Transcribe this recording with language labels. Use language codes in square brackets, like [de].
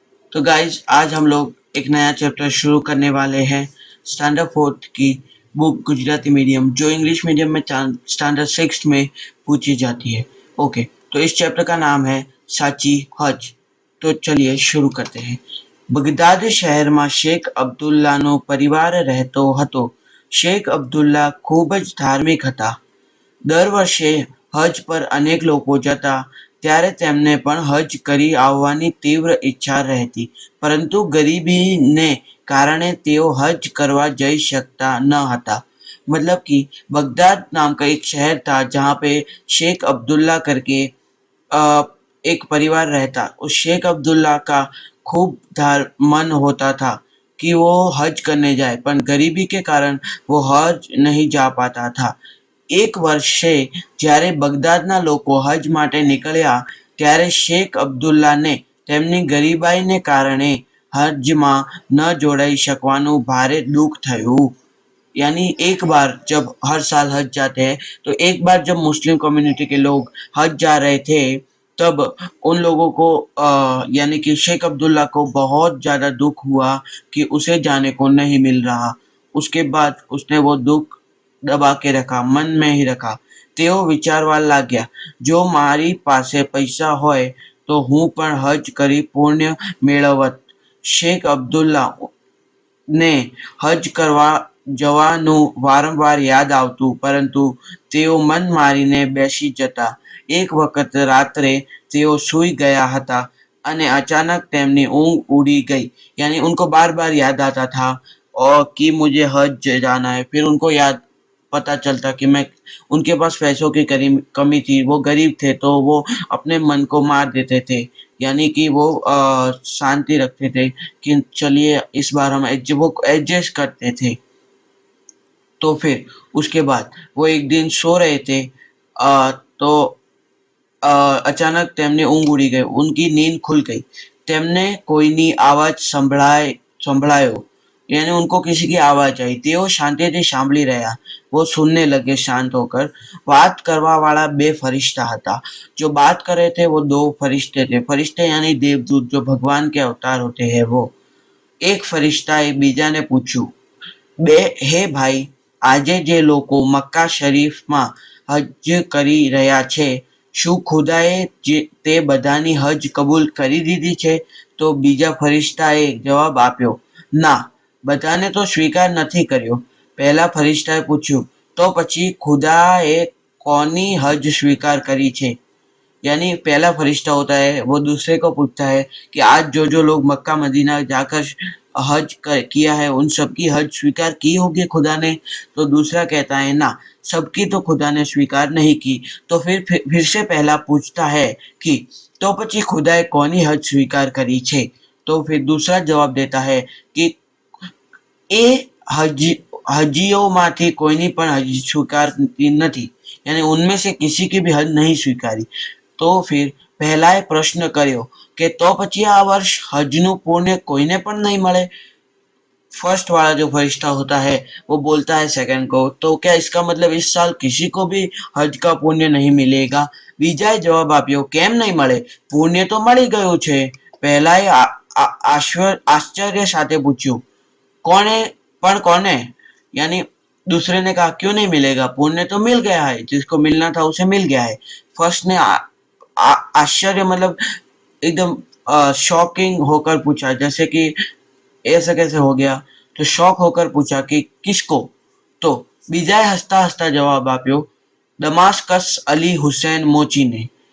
[hi] तो गाइज आज हम लोग एक नया चैप्टर शुरू करने वाले हैं स्टैंडर्ड फोर्थ की बुक गुजराती मीडियम जो इंग्लिश मीडियम में स्टैंडर्ड सिक्स में पूछी जाती है। ओके, तो इस चैप्टर का नाम है साची हज। तो चलिए शुरू करते हैं। [gu] બગદાદ શહેરમાં શેખ અબ્દુલ્લાનો પરિવાર રહેતો હતો. શેખ અબ્દુલ્લા ખૂબ જ ધાર્મિક હતા. દર વર્ષે હજ પર અનેક લોકો જતા ત્યારે તેમને પણ હજ કરી આવવાની તીવ્ર ઈચ્છા રહેતી, પરંતુ ગરીબીને કારણે તેઓ હજ કરવા જઈ શકતા ન હતા। [hi] मतलब कि बगदाद नाम का एक शहर था जहाँ पे शेख अब्दुल्ला करके एक परिवार रहता। उस शेख अब्दुल्ला का खूब मन होता था कि वो हज करने जाए, पर गरीबी के कारण वो हज नहीं जा पाता था। [gu] एक વર્ષે જ્યારે બગદાદના લોકો હજ માટે નીકળ્યા ત્યારે શેખ અબ્દુલ્લાને તેમની ગરીબાઈને કારણે હજમાં ન જોડાઈ શકવાનું ભારે દુઃખ થયું। [hi] यानी एक बार जब हर साल हज जाते हैं, तो एक बार जब मुस्लिम कम्युनिटी के लोग हज जा रहे थे तब उन लोगों को यानी कि शेख अब्दुल्ला को बहुत ज़्यादा दुख हुआ कि उसे जाने को नहीं मिल रहा। उसके बाद उसने वो दुख दबा के रखा, मन में ही रखा। [gu] તેઓ વિચારવા લાગ્યા, જો મારી પાસે પૈસા હોય તો હું પણ હજ કરી પુણ્ય મેળવત। શેખ અબ્દુલ્લા ને હજ કરવા જવાનું વારંવાર યાદ આવતું, પરંતુ તેઓ મન મારીને બેસી જતા। એક વખત રાત્રે તેઓ સૂઈ ગયા હતા અને अचानक તેમની ઊંઘ ઉડી ગઈ। [hi] यानी उनको बार बार याद आता था और कि मुझे हज जाना है। फिर उनको याद पता चलता कि मैं उनके पास पैसों की कमी थी, वो गरीब थे, तो वो अपने मन को मार देते थे। यानी कि वो शांति रखते थे कि चलिए इस बार हम वो एडजस्ट करते थे। तो फिर उसके बाद वो एक दिन सो रहे थे तो अचानक [gu] તેમને ઊંઘ ઉડી ગઈ, [hi] उनकी नींद खुल गई। [gu] તેમને કોઈની આવાજ સંભળાયો, [hi] यानी उनको किसी की आवाज आई। [gu] તેઓ શાંતિથી સાંભળી રહ્યા। [hi] वो सुनने लगे शांत होकर। [gu] बात करवा वाला बे फरिश्ता હતા। [hi] जो बात कर रहे थे वो दो फरिश्ते थे। फरिश्ते यानी देवदूत, जो भगवान के अवतार होते हैं वो। [gu] एक फरिश्ताએ બીજાને પૂછ્યું, હે ભાઈ, આજે જે લોકો મક્કા શરીફમાં હજ કરી રહ્યા છે, શું ખુદાએ તે બધાની હજ કબૂલ કરી દીધી છે? તો બીજા ફરિશ્તાએ જવાબ આપ્યો, ના, બધાને તો સ્વીકાર નથી કર્યો। પહેલા ફરિશ્તાએ પૂછ્યું, તો પછી ખુદાએ કોની હજ સ્વીકાર કરી છે? [hi] यानी पहला फरिश्ता होता है वो दूसरे को पूछता है कि आज जो लोग मक्का मदीना जाकर हज किया है उन सबकी हज स्वीकार की होगी खुदा ने? तो दूसरा कहता है ना, सबकी तो खुदा ने स्वीकार नहीं की। तो फिर से पहला पूछता है कि तो [gu] પછી खुदाए કોની હજ સ્વીકાર કરી છે? [hi] तो फिर दूसरा जवाब देता है कि [gu] એ હજીઓમાંથી કોઈની પણ હજ સ્વીકારતી નથી, [hi] यानी उनमें से किसी की भी हज नहीं स्वीकारी। [gu] तो फिर पहलाए प्रश्न કર્યો કે તો પછી આ વર્ષ હજનું પુણ્ય કોઈને પણ નહીં મળે? [hi] फर्स्ट वाला जो फरिश्ता होता है वो बोलता है सेकंड को, तो क्या इसका मतलब इस साल किसी को भी हज का पुण्य नहीं मिलेगा? [gu] બીજાએ જવાબ આપ્યો, કેમ નહીં મળે? પુણ્ય તો મળી ગયું છે। પહેલાએ આશ્ચર્ય સાથે પૂછ્યું, કોને? પણ કોને? [hi] यानी दूसरे ने कहा क्यों नहीं मिलेगा, पुण्य तो मिल गया है, जिसको मिलना था उसे मिल गया है। फर्स्ट ने आश्चर्य मतलब एकदम शॉकिंग होकर पूछा, जैसे कि ऐसा कैसे हो गया? तो शॉक होकर पूछा कि किसको? [gu] तो બીજાએ હસતા હસતા જવાબ આપ્યો, દમાસ્કસ અલી હુસैन મોચી ने।